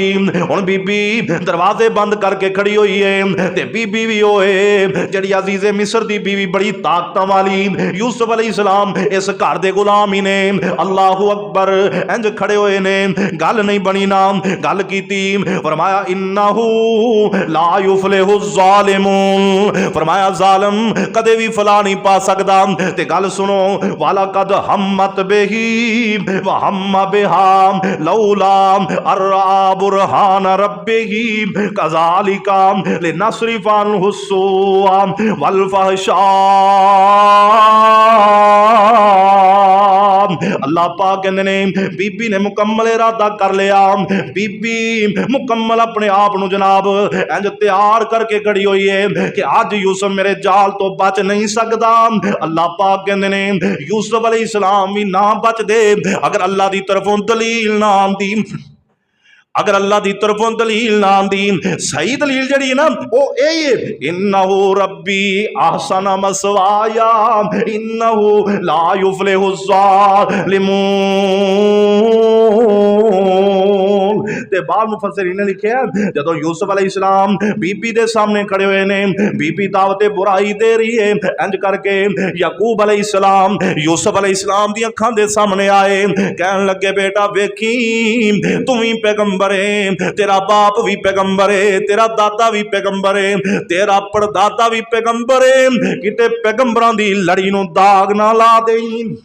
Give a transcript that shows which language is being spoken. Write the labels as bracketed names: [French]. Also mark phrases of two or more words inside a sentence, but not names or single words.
[Punjabi] ہن بی بی دروازے بند کر کے کھڑی ہوئی ہے تے بی بی بھی ہوئے جہیڑی عزیزِ مصر دی بیوی بڑی طاقت والی. یوسف علیہ السلام اس گھر دے غلام ہی نے. [Arabic] الله أكبر [Punjabi] اینج کھڑے ہوئے نے، گل نہیں بنی نام گل کیتی. [Arabic] فرمایا إنه لا يفلح الظالمون, [Punjabi] فرمایا ظالم کدے بھی فلاح نہیں پا سکدا. تے گل سنو [Arabic] ولا قد مت به وهم بها لولا رأى برهان ربه كذلك لنصرف عنه السوء والفحشاء. [Punjabi] اللہ پاک کہتے نے بی بی نے مکمل ارادہ کر لیا. بی بی مکمل اپنے آپ کو جناب اینج تیار کر کے کھڑی ہوئی ہے کہ آج یوسف میرے جال توں بچ نہیں سکتا. اللہ پاک کہتے نے یوسف علیہ السلام بھی نہ بچدے اگر اللہ کی طرفوں دلیل نہ آتی، اگر اللہ کی طرفوں دلیل نہ آتی. صحیح دلیل جیہڑی نا او یہی ہے [Arabic] إنه ربي أحسن مثواي إنه لا يفلح الظالمون. [Punjabi] تے بعد مفسرین نے لکھیا جدوں یوسف علیہ السلام بی بی دے سامنے کھڑے ہوئے نے، بی بی دعوت برائی دے رہی ہے، اینج کر کے یعقوب علیہ السلام یوسف علیہ السلام دی اکھاں دے سامنے آئے، کہن لگے بیٹا ویکھیں توں بھی پیغمبر ہے، تیرا باپ بھی پیغمبر ہے، تیرا دادا بھی پیغمبر ہے، تیرا پردادا بھی پیغمبر ہے، کتے پیغمبراں دی لڑی نوں داغ نہ لا دئیں.